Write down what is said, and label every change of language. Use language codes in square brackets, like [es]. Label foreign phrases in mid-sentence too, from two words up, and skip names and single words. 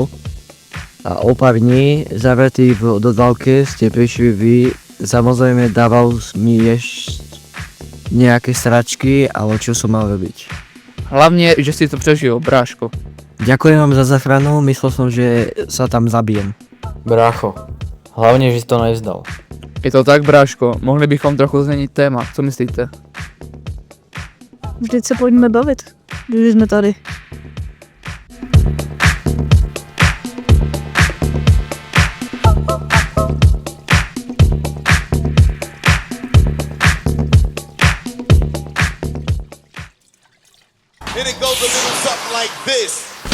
[sk] A o pár dní zavretí v dodávke ste prišli vy. Samozrejme dával mi ešte nejaké sračky, ale čo som mal robiť. [cs] Hlavně, že si to přežil, bráško. [sk] Ďakujem vám za záchranu, myslel som, že sa tam zabijem. Brácho, hlavne, že si to nevzdal. [cs] Je to tak, bráško, mohli bychom trochu změnit téma, co myslíte? Vždyť se pojďme bavit, když jsme tady. [en] And it goes a little something like this.